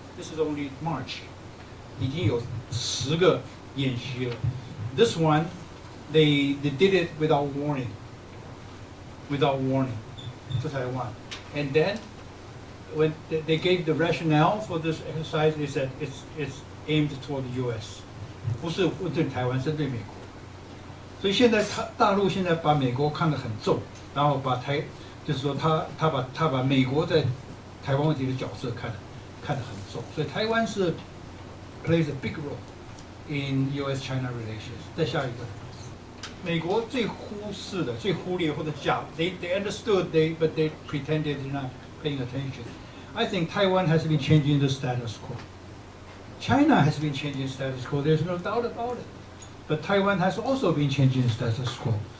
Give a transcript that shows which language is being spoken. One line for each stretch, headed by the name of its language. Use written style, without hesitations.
English: This is only March. 已经有10个演习了. This one, they did it without warning. Without warning to Taiwan. And then, when they gave the rationale for this exercise, they said it's aimed toward the U.S.
Chinese: 不是针对台湾，针对美国。所以现在大陆现在把美国看得很重，然后就是说他把美国在台湾问题的角色看得很重，所以台湾是 plays a big role in U.S.-China relations。
English: 再下一个，美国最忽视的、最忽略或者 they understood but they pretended they're not paying attention. I think Taiwan has been changing the status quo. China has been changing the status quo. There's no doubt about it. But Taiwan has also been changing the status quo.